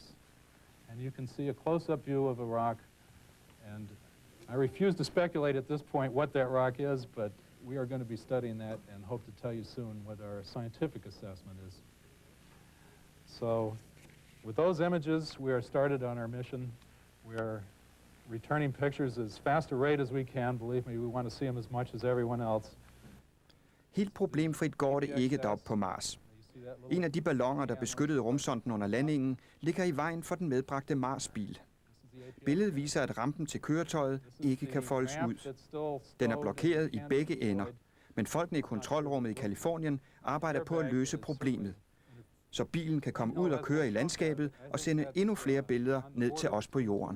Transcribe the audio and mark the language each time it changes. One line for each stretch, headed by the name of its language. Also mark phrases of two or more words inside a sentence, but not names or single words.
English: And you can see a close-up view of a rock. And I refuse to speculate at this point what that rock is, but we are going to be studying that and hope to tell you soon what our scientific assessment is. So with those images, we are started on our mission. We are returning pictures as fast a rate as we can. Believe me, we want to see them as much as everyone else.
Danish: Helt problemfrit går det ikke derop på Mars. En af de balloner, der beskyttede rumsonden under landingen, ligger i vejen for den medbragte Mars-bil. Billedet viser, at rampen til køretøjet ikke kan foldes ud. Den er blokeret i begge ender, men folkene i kontrolrummet i Californien arbejder på at løse problemet, så bilen kan komme ud og køre i landskabet og sende endnu flere billeder ned til os på jorden.